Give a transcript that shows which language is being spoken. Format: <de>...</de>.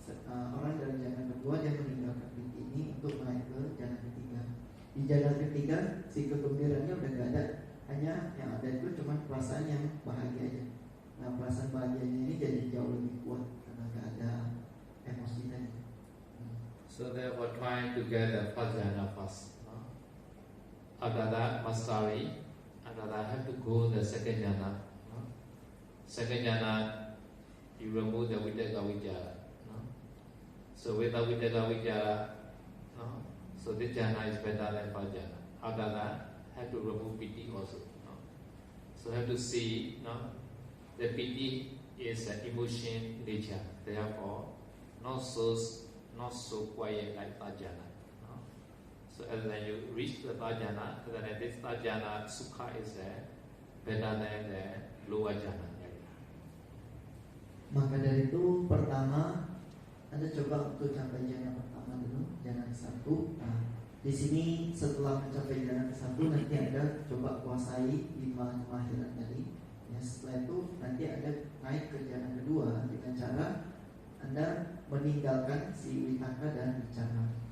<id>Orang dari jana kedua dia meninggalkan Piti ini untuk naik ke jana ketiga. Di jana ketiga si kegembiraannya udah gak ada, hanya yang ada itu cuma perasaan yang bahagia aja. Nah perasaan bahagianya ini jadi jauh lebih kuat karena gak ada emosi tadi.</id> <en>So therefore, trying to get the first jhana first. After that, Mastari. After that, have to go the second jhana. Second jhana, you remove the Vitakka Vichara. So without Vitakka Vichara, so this jhana is better than first jhana. After that, have to remove Piti also. So have to see, the Piti is an emotion nature. Therefore, not so quiet like third jhana. So as then you reach the third jhana, then this third jhana sukha is better than the lower jhana.</en> <id>Maka dari itu pertama Anda coba untuk capai jana pertama dulu, jana ke-1. Nah, di sini setelah mencapai jana ke-1 nanti Anda coba kuasai 5 kemahiran tadi. Ya, setelah itu nanti Anda naik ke jana kedua dengan cara Anda meninggalkan si Vitakka dan Vichara.</id>